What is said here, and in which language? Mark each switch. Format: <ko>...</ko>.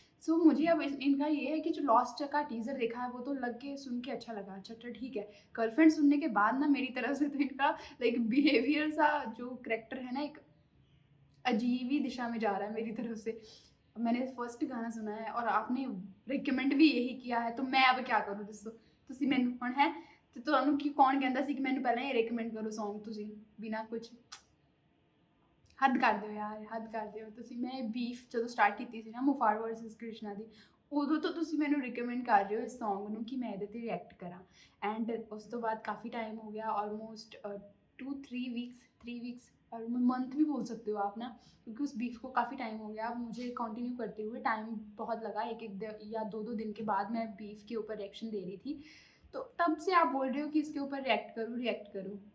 <hi>सो मुझे अब इनका ये है कि जो लॉस्ट का टीज़र देखा है वो तो लग के सुन के अच्छा लगा, अच्छा ठीक है। गर्लफ्रेंड सुनने के बाद ना मेरी तरफ से तो इनका लाइक बिहेवियर सा जो करेक्टर है ना एक अजीब ही दिशा में जा रहा है मेरी तरफ से। मैंने फर्स्ट गाना सुना है और आपने रिकमेंड भी यही किया है, तो मैं अब क्या करूँ दसो।</hi> <pa>ਤੁਸੀਂ ਮੈਨੂੰ ਹੁਣ ਹੈ ਤੇ ਤੁਹਾਨੂੰ ਕੀ ਕੌਣ ਕਹਿੰਦਾ ਸੀ ਕਿ ਮੈਨੂੰ ਪਹਿਲਾਂ ਇਹ ਰਿਕਮੈਂਡ ਕਰੋ Song ਤੁਸੀਂ ਬਿਨਾਂ ਕੁਝ। ਹੱਦ ਕਰ ਦਿਓ ਯਾਰ, ਹੱਦ ਕਰ ਦਿਓ ਤੁਸੀਂ। ਮੈਂ ਬੀਫ ਜਦੋਂ ਸਟਾਰਟ ਕੀਤੀ ਸੀ ਨਾ ਮੁਫਾੜ ਵਰਸਸ ਕ੍ਰਿਸ਼ਨਾ ਦੀ, ਉਦੋਂ ਤੋਂ ਤੁਸੀਂ ਮੈਨੂੰ ਰਿਕਮੈਂਡ ਕਰ ਰਹੇ ਹੋ ਇਸ Song ਨੂੰ ਕਿ ਮੈਂ ਇਹਦੇ ਤੇ ਰਿਐਕਟ ਕਰਾਂ।</pa> <hi>ਐਂਡ</hi> <pa>ਉਸ ਤੋਂ ਬਾਅਦ</pa> <hi>काफ़ी टाइम हो गया, ऑलमोस्ट 2-3 वीक्स और मंथ भी बोल सकते हो आप ना, क्योंकि उस बीफ को काफ़ी टाइम हो गया। अब मुझे कंटिन्यू करते हुए टाइम बहुत लगा, एक या दो दिन के बाद मैं बीफ के ऊपर रिएक्शन दे रही थी, तो तब से आप बोल रहे हो कि इसके ऊपर रिएक्ट करूँ।</hi>